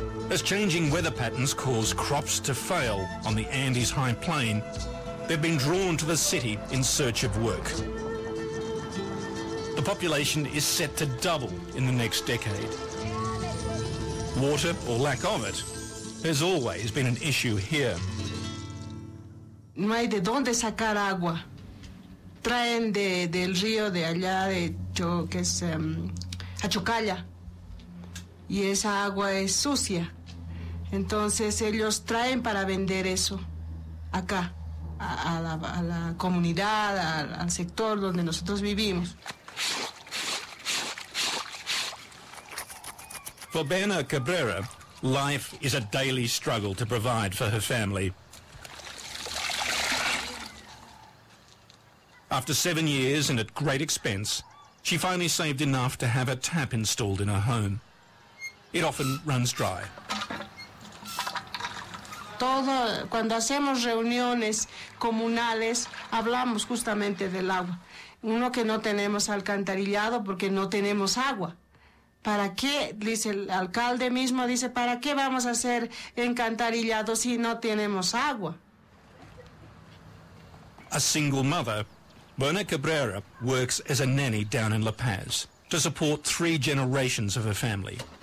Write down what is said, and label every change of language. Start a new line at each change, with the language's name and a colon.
English: As changing weather patterns cause crops to fail on the Andes high plain, they've been drawn to the city in search of work. The population is set to double in the next decade. Water, or lack of it, has always been an issue here.
Spanish: No hay de dónde sacar agua. Traen del río de allá, que es Chacaltaya, y esa agua es sucia. Entonces ellos traen para vender eso acá, a la comunidad, al sector donde nosotros vivimos.
English: For Berna Cabrera, life is a daily struggle to provide for her family. After 7 years and at great expense, she finally saved enough to have a tap installed in her home. It often runs dry.
Spanish: Cuando hacemos reuniones comunales, hablamos justamente del agua. Uno, que no tenemos alcantarillado porque no tenemos agua. ¿Para qué? Dice el alcalde mismo, dice, ¿para qué vamos a hacer alcantarillado si no tenemos agua?
English: A single mother, Berna Cabrera works as a nanny down in La Paz to support 3 generations of her family.